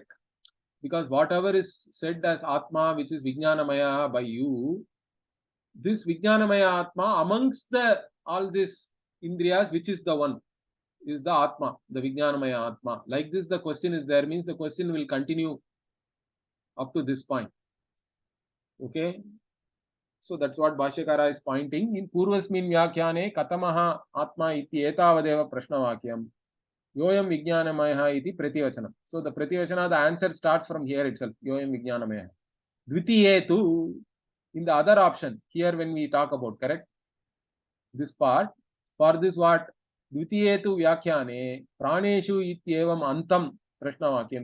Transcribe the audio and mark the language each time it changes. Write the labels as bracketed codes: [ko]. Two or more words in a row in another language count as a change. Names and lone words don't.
[en] Because whatever is said as Atma, which is Vijnanamaya by you, this [sa] Vijnanamaya Atma [en] amongst all these Indriyas, which is the one, is the Atma, the [sa] Vijnanamaya Atma. [en] Like this, the question is there, means the question will continue up to this point. Okay. So that's what Bhashyakara is pointing. [sa] In Purvasmin Vyakhyane Katamaha Atma iti etavadeva Prashnavakyam. Yoyam Vijnanamaya iti Prativachanam. [en] So the Prativachana, the answer starts from here itself. [sa] Yoyam Vijnanamaya. [en] Dvitiyetu, in the other option, here when we talk about, correct? This part, for this what? [sa] Dvitiyetu Vyakhyane Praneshu ityevam Antam Prashnavakyam.